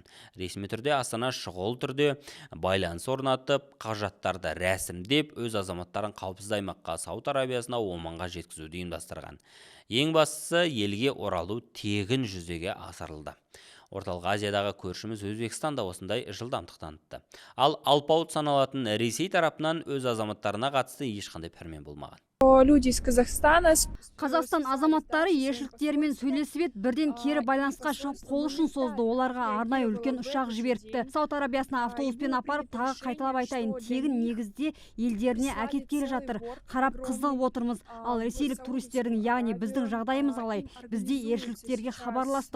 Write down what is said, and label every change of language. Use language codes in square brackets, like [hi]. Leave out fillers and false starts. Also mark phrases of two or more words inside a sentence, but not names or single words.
[kk] Ресми түрде Астана шұғыл түрде байланыс орнатып, құжаттарды рәсімдеп, өз азаматтарын қауіпсіз аймаққа Сауд Арабиясына, Оманға жеткізуді ұйымдастырған. Ең бастысы, елге оралу тегін жүзеге асырылды. Орталық Азиядағы көршіміз Өзбекстанда осындай жылдамдық танытты. Ал алпауыт саналатын Ресей тарапынан өз азаматтарына қатысты ешқандай пәрмен болмаған. [ru] Люди из Казахстана. [kk] Қазақстан азаматтары елшіліктерімен сөйлесіп еді, бірден кері байланысқа шығып қол ұшын созды. Оларға арнайы үлкен ұшақ жіберіпті. Сауд Арабиясына автобуспен апарып, тағы қайталап айтайын, тегін негізде елдеріне әкеткелі жатыр. Қарап қызығып отырмыз. Ал ресейлік туристердің, яғни біздің жағдайымыз қалай? Бізде елшіліктерге хабарластық.